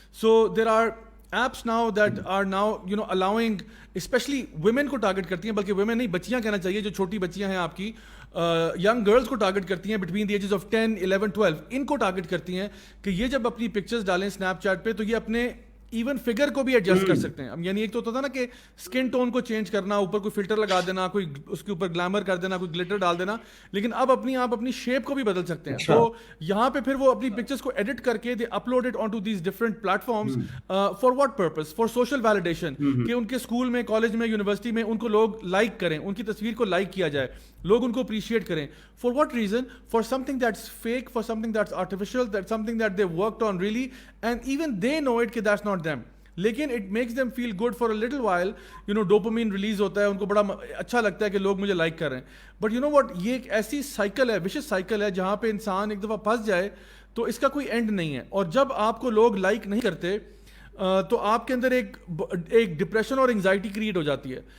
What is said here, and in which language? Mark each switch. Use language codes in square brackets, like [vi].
[en] So there are apps now that are now allowing, especially women [ur] کو target کرتی ہیں, بلکہ women نہیں بچیاں کہنا چاہیے, جو چھوٹی بچیاں ہیں آپ کی, ینگ گرلز کو ٹارگٹ کرتی ہیں [en] between the ages of 10, 11, 12, [ur] ان کو ٹارگٹ کرتی ہیں کہ یہ جب اپنی پکچرز ڈالیں اسنیپ چیٹ پہ تو یہ اپنے ایون فگر کو بھی ایڈجسٹ کر سکتے ہیں. اب یعنی ایک تو ہوتا تھا نا کہ اسکن ٹون کو چینج کرنا, اوپر کوئی فلٹر لگا دینا, کوئی اس کے اوپر گلیمر کر دینا, کوئی گلیٹر ڈال دینا, لیکن اب آپ اپنی شیپ کو بھی بدل سکتے ہیں. تو یہاں پہ پھر وہ اپنی پکچرز کو ایڈٹ کر کے [en] دے upload it on to these different platforms for what purpose, for social validation, [ur] کہ ان کے اسکول میں, کالج میں, یونیورسٹی میں ان کو لوگ لائک کریں, ان کی تصویر کو لائک کیا جائے, لوگ ان کو اپریشیٹ کریں. [en] For what reason? For something that's fake, for something that's artificial, that's something that they worked on really, and even they know it کہ that's not them. [ur] لیکن [en] it makes them feel good for a little while, [ur] you know dopamine release ہوتا ہے, ان کو بڑا اچھا لگتا ہے کہ لوگ مجھے لائک کر رہے ہیں. [en] but you know what, [ur] یہ ایک ایسی سائیکل ہے, وشس سائیکل ہے, جہاں پہ انسان ایک دفعہ پھنس جائے تو اس کا کوئی اینڈ نہیں ہے. اور جب آپ کو لوگ لائک نہیں کرتے تو آپ کے اندر ایک ڈپریشن اور انگزائٹی کریٹ ہو جاتی ہے.